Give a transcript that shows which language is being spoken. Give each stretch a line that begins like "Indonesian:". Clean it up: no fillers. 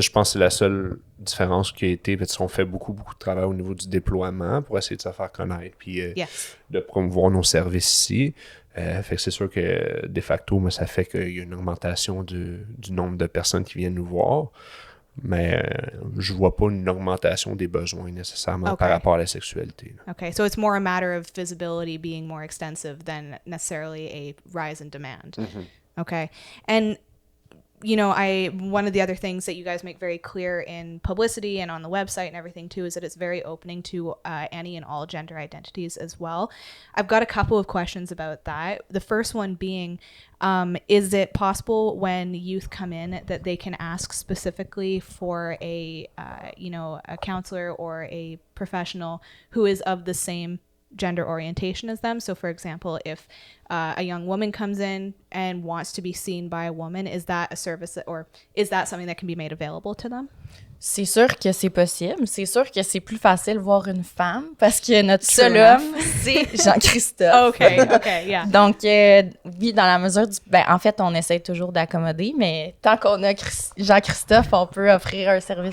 French: Je pense que c'est la seule différence qui a été, parce qu'on fait beaucoup de travail au niveau du déploiement pour essayer de se faire connaître puis
English: Yes.
French: de promouvoir nos services ici. Fait que c'est sûr que de facto, mais ça fait qu'il y a une augmentation du nombre de personnes qui viennent nous voir. Mais je vois pas une augmentation des besoins nécessairement par rapport à la sexualité. Là.
English: Okay, so it's more a matter of visibility being more extensive than necessarily a rise in demand. Okay, and one of the other things that you guys make very clear in publicity and on the website and everything too is that it's very opening to any and all gender identities as well. I've got a couple of questions about that. The first one being, is it possible when youth come in that they can ask specifically for a counselor or a professional who is of the same gender orientation as them? So for example, if a young woman comes in and wants to be seen by a woman, is that a service or is that something that can be made available to them?
French: C'est sûr que c'est possible. C'est sûr que c'est plus facile voir une femme parce que notre seul homme, c'est Jean-Christophe.
English: OK, yeah.
French: Donc, oui, dans la mesure du... en fait, on essaie toujours d'accommoder, mais tant qu'on a Jean-Christophe, on peut offrir un service avec